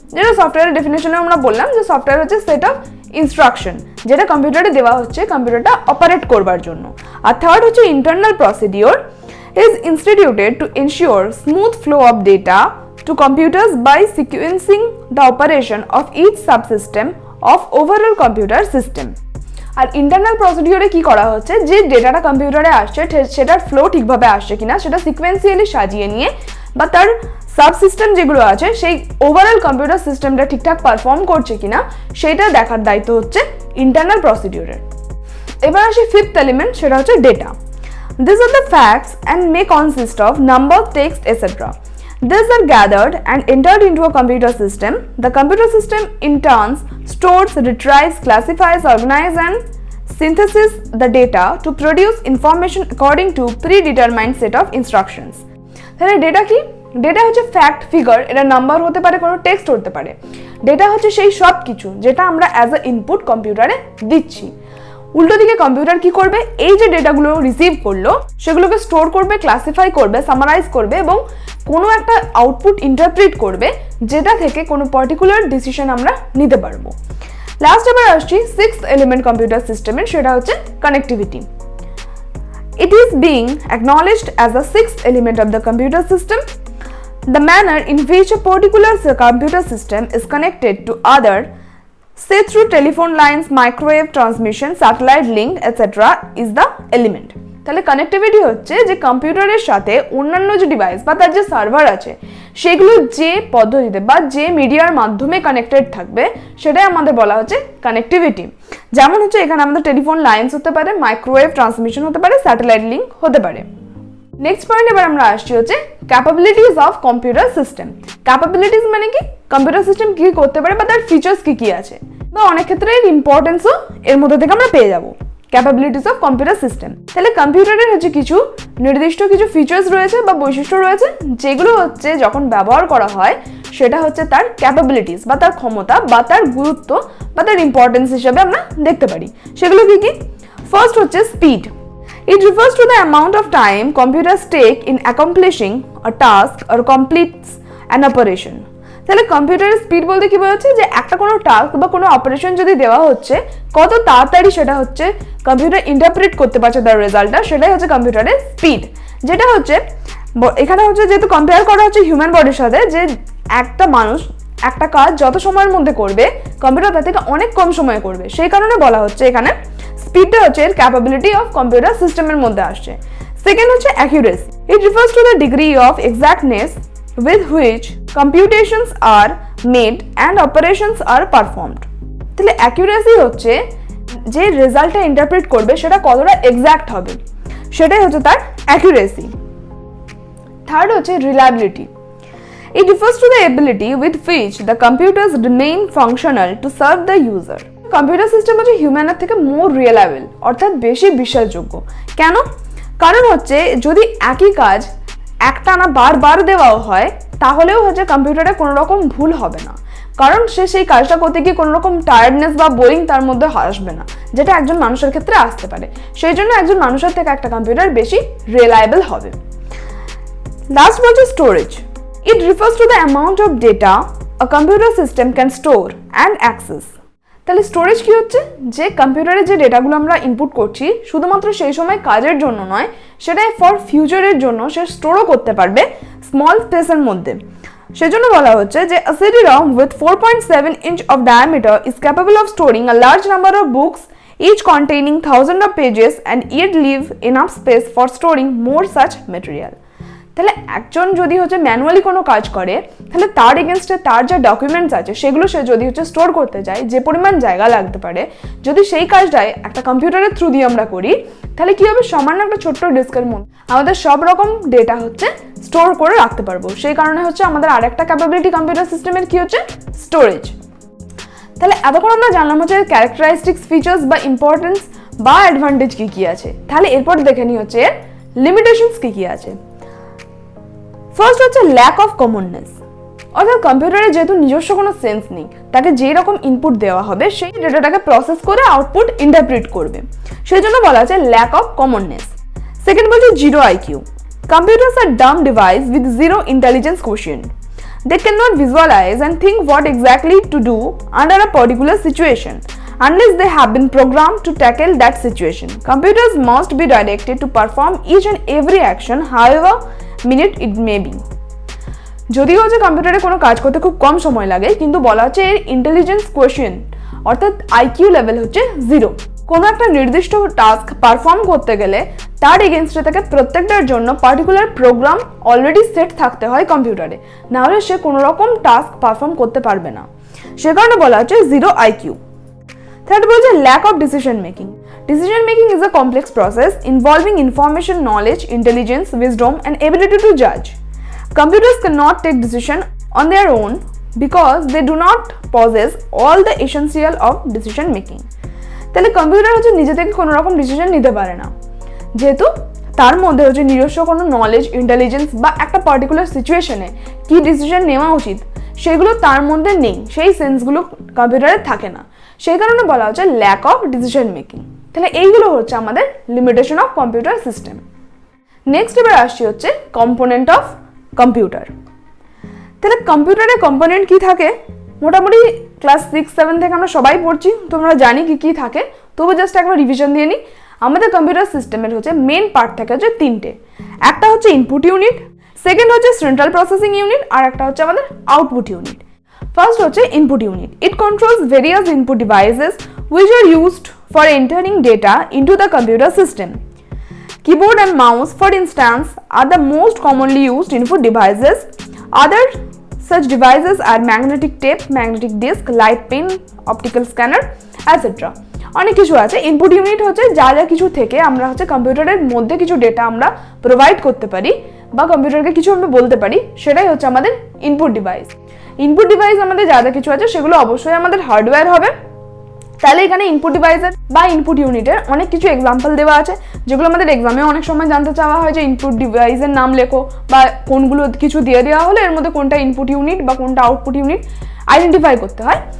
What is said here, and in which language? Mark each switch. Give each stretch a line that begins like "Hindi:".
Bangla: যেটা সফটওয়্যারের ডেফিনেশনে আমরা বললাম যে সফটওয়্যার হচ্ছে সেট অফ ইনস্ট্রাকশন যেটা কম্পিউটারে দেওয়া হচ্ছে কম্পিউটারটা অপারেট করবার জন্য। আর থার্ড হচ্ছে internal procedure
English: is instituted to ensure smooth flow of data to computers by sequencing the operation of each subsystem of overall computer system.
Bangla: আর internal প্রসিডিউরে কি করা হচ্ছে, যে ডেটাটা কম্পিউটারে আসছে সেটার ফ্লো ঠিকভাবে আসছে কিনা সেটা সিকোয়েন্সিয়ালি সাজিয়ে নিয়ে বা তার সাবসিস্টেম যেগুলো আছে সেই ওভারঅল কম্পিউটার সিস্টেমটা ঠিকঠাক পারফর্ম করছে কিনা সেটা দেখার দায়িত্ব হচ্ছে ইন্টারনাল প্রসিডিউরের। এবার আসি ফিফথ এলিমেন্ট, সেটা হচ্ছে data.
English: These are the facts and may consist of number, text, etc. These are gathered and entered into a computer system. The computer system in turn stores, retrieves, classifies, organizes and synthesizes the data to produce information according to predetermined set of instructions.
Bangla: তাহলে data কি? Data হচ্ছে fact, figure, এটা number হতে পারে, কোনো text হতে পারে। Data হচ্ছে সেই সব কিছু যেটা আমরা অ্যাজ আ ইনপুট কম্পিউটারে দিচ্ছি। উল্টো দিকে কম্পিউটার কি করবে, এই যে ডেটাগুলো রিসিভ করলো সেগুলোকে স্টোর করবে, ক্লাসিফাই করবে, সামারাইজ করবে এবং কোনো একটা আউটপুট ইন্টারপ্রিট করবে যেটা থেকে কোনো পার্টিকুলার ডিসিশন আমরা নিতে পারবো। লাস্ট এবার আসছি সিক্সথ এলিমেন্ট কম্পিউটার সিস্টেমের, সেটা হচ্ছে connectivity.
English: It is being acknowledged as the sixth element of the computer system. The manner in which a particular computer system is connected to other, say through telephone lines, microwave transmission, satellite link, etc. is the element.
Bangla: তাহলে connectivity হচ্ছে যে কম্পিউটারের সাথে অন্যান্য যে device বা তার যে সার্ভার আছে সেগুলো যে পদ্ধতিতে বা যে মিডিয়ার মাধ্যমে কানেক্টেড থাকবে সেটাই আমাদের বলা হচ্ছে কানেক্টিভিটি। যেমন হচ্ছে এখানে আমাদের টেলিফোন লাইন্স হতে পারে, মাইক্রোওয়েভ ট্রান্সমিশন হতে পারে, স্যাটেলাইট লিঙ্ক হতে পারে। নেক্সট পয়েন্ট এবার আমরা আসছি হচ্ছে capabilities of computer system. Capabilities মানে কি, কম্পিউটার সিস্টেম কি করতে পারে বা তার ফিচার্স কি কি আছে, বা অনেক ক্ষেত্রে এর ইম্পর্টেন্সও এর মধ্যে থেকে আমরা পেয়ে যাবো। ক্যাপাবিলিটিস অফ কম্পিউটার সিস্টেম, তাহলে কম্পিউটারের হচ্ছে কিছু নির্দিষ্ট কিছু ফিচার্স রয়েছে বা বৈশিষ্ট্য রয়েছে যেগুলো হচ্ছে যখন ব্যবহার করা হয় সেটা হচ্ছে তার ক্যাপাবিলিটিস বা তার ক্ষমতা বা তার গুরুত্ব বা তার ইম্পর্টেন্স হিসেবে আমরা দেখতে পারি। সেগুলো কি কি? ফার্স্ট হচ্ছে speed.
English: It refers to the amount of time computers take in accomplishing a task or completes an operation.
Bangla: তাহলে কম্পিউটারের স্পিড বলতে কি বোঝাচ্ছে, যে একটা কোনো টাস্ক বা কোনো অপারেশন যদি দেওয়া হচ্ছে কত তাড়াতাড়ি সেটা হচ্ছে কম্পিউটার ইন্টারপ্রিট করতে পারছে তার রেজাল্টটা, সেটাই হচ্ছে কম্পিউটারের স্পিড। যেটা হচ্ছে এখানে হচ্ছে যেহেতু কম্পেয়ার করা হচ্ছে হিউম্যান বডির সাথে, যে একটা মানুষ একটা কাজ যত সময়ের মধ্যে করবে কম্পিউটার তার থেকে অনেক কম সময়ে করবে, সেই কারণে বলা হচ্ছে এখানে স্পিডটা হচ্ছে এর ক্যাপাবিলিটি অফ কম্পিউটার সিস্টেমের মধ্যে আসছে। সেকেন্ড হচ্ছে accuracy.
English: It refers to the degree of exactness with which computations are made and operations are performed।
Bangla: তাহলে অ্যাকিউরেসি হচ্ছে যে রেজাল্টটা ইন্টারপ্রেট করবে সেটা কতটা এক্সাক্ট হবে, সেটাই হচ্ছে তার অ্যাকিউরেসি। থার্ড হচ্ছে reliability.
English: It refers to the ability with which the computers remain functional to serve the user।
Bangla: Computer system হচ্ছে হিউম্যানের থেকে মোর রিলায়েবল, অর্থাৎ বেশি বিশ্বাসযোগ্য। কেন? কারণ হচ্ছে যদি একই কাজ একটানা বারবার দেওয়াও হয় তাহলেও হচ্ছে কম্পিউটারে কোনো রকম ভুল হবে না, কারণ সে সেই কাজটা করতে গিয়ে কোনো রকম টায়ার্ডনেস বা বোরিং তার মধ্যে আসবে না, যেটা একজন মানুষের ক্ষেত্রে আসতে পারে। সেই জন্য একজন মানুষের থেকে একটা কম্পিউটার বেশি রিলায়েবল হবে। লাস্ট বলছে storage.
English: It refers to the amount of data a computer system can store and access.
Bangla: তাহলে স্টোরেজ কি হচ্ছে, যে কম্পিউটারে যে ডেটাগুলো আমরা ইনপুট করছি শুধুমাত্র সেই সময় কাজের জন্য নয়, সেটাই ফর ফিউচারের জন্য সে স্টোরও করতে পারবে স্মল স্পেসের মধ্যে। সেজন্য বলা হচ্ছে যে
English: a CD-ROM with 4.7 inch of diameter is capable of storing a large number of books, each containing thousands of pages, and yet leave enough space for storing more such material।
Bangla: তাহলে একজন যদি হচ্ছে ম্যানুয়ালি কোনো কাজ করে তাহলে তার এগেনস্টে তার যা ডকুমেন্টস আছে সেগুলো সে যদি হচ্ছে স্টোর করতে যায়, যে পরিমাণ জায়গা লাগতে পারে, যদি সেই কাজটাই একটা কম্পিউটারের থ্রু দিয়ে আমরা করি তাহলে কি হবে, সামান্য একটা ছোট্ট ডিস্কের মধ্যে আমাদের সব রকম ডেটা হচ্ছে স্টোর করে রাখতে পারবো। সেই কারণে হচ্ছে আমাদের আরেকটা ক্যাপাবিলিটি কম্পিউটার সিস্টেমের কি হচ্ছে, স্টোরেজ। তাহলে এতক্ষণ আমরা জানলাম হচ্ছে ক্যারেক্টারিস্টিক্স, ফিচার্স বা ইম্পর্টেন্স বা অ্যাডভান্টেজ কি কি আছে। তাহলে এরপর দেখে নিই হচ্ছে এর লিমিটেশনস কি কি আছে। ফার্স্ট হচ্ছে ল্যাক অফ কমননেস, অর্থাৎ কম্পিউটারে যেহেতু নিজস্ব কোনো সেন্স নেই, তাকে যেই রকম ইনপুট দেওয়া হবে সেই ডেটাটাকে প্রসেস করে আউটপুট ইন্টারপ্রিট করবে, সেই জন্য বলা আছে ল্যাক অফ কমননেস। সেকেন্ড বলছে zero IQ.
English: Computers are dumb device with zero intelligence quotient. They cannot visualize and think what exactly to do under a particular situation unless they have been programmed to tackle that situation. Computers must be directed to perform each and every action, however minute it may be।
Bangla: যদিও হচ্ছে কম্পিউটারে কোনো কাজ করতে খুব কম সময় লাগে, কিন্তু বলা হচ্ছে এর ইন্টেলিজেন্স কোয়েশ্চেন্ট অর্থাৎ আইকিউ লেভেল হচ্ছে জিরো। কোনো একটা নির্দিষ্ট টাস্ক পারফর্ম করতে গেলে তার এগেনস্টে থেকে প্রত্যেকটার জন্য পার্টিকুলার প্রোগ্রাম অলরেডি সেট থাকতে হয় কম্পিউটারে, নাহলে সে কোনো রকম টাস্ক পারফর্ম করতে পারবে না, সে কারণে বলা হচ্ছে জিরো আইকিউ। থার্ড বলছে lack of decision making.
English: Decision making is a complex process involving information, knowledge, intelligence, wisdom, and ability to judge. Computers cannot take decision on their own because they do not possess all the essential of decision making।
Bangla: তাহলে computer হচ্ছে নিজে থেকে কোনো রকম decision নিতে পারে না, যেহেতু তার মধ্যে হচ্ছে নিজস্ব কোনো নলেজ, ইন্টেলিজেন্স বা একটা পার্টিকুলার সিচুয়েশনে কি ডিসিশন নেওয়া উচিত সেগুলো তার মধ্যে নেই, সেই সেন্সগুলো কম্পিউটারে থাকে না, সেই কারণে বলা হচ্ছে ল্যাক অফ ডিসিশন মেকিং। তাহলে এইগুলো হচ্ছে আমাদের limitation of computer system. Next এবার আসছি হচ্ছে কম্পোনেন্ট অফ কম্পিউটার। তাহলে কম্পিউটারের কম্পোনেন্ট কি থাকে, মোটামুটি ক্লাস 6-7 থেকে আমরা সবাই পড়ছি, তোমরা জানি কি কি থাকে, তবু জাস্ট একবার রিভিশন দিয়ে নিই। আমাদের কম্পিউটার সিস্টেমের হচ্ছে মেন পার্ট থাকে হচ্ছে তিনটে। একটা হচ্ছে ইনপুট ইউনিট, সেকেন্ড হচ্ছে সেন্ট্রাল প্রসেসিং ইউনিট, আর একটা হচ্ছে আমাদের আউটপুট ইউনিট। ফার্স্ট হচ্ছে input unit.
English: It controls various input devices which are used for entering data into the computer system. Keyboard and mouse, for instance, are the most commonly used input devices. Other such devices are magnetic tape, magnetic disk, light pen, optical scanner, etc.
Bangla: অনেক কিছু আছে। Input unit হচ্ছে যা যা কিছু থেকে আমরা হচ্ছে কম্পিউটারের মধ্যে কিছু ডেটা আমরা প্রোভাইড করতে পারি বা কম্পিউটারকে কিছু আমরা বলতে পারি, সেটাই হচ্ছে আমাদের ইনপুট ডিভাইস। ইনপুট ডিভাইস আমাদের যা যা কিছু আছে সেগুলো অবশ্যই আমাদের হার্ডওয়্যার হবে। তাহলে এখানে ইনপুট ডিভাইসের বা ইনপুট ইউনিটের অনেক কিছু এক্সাম্পল দেওয়া আছে, যেগুলো আমাদের এক্সামে অনেক সময় জানতে চাওয়া হয় যে ইনপুট ডিভাইসের নাম লেখো বা কোনগুলো কিছু দিয়ে দেওয়া হলে এর মধ্যে কোনটা ইনপুট ইউনিট বা কোনটা আউটপুট ইউনিট আইডেন্টিফাই করতে হয়।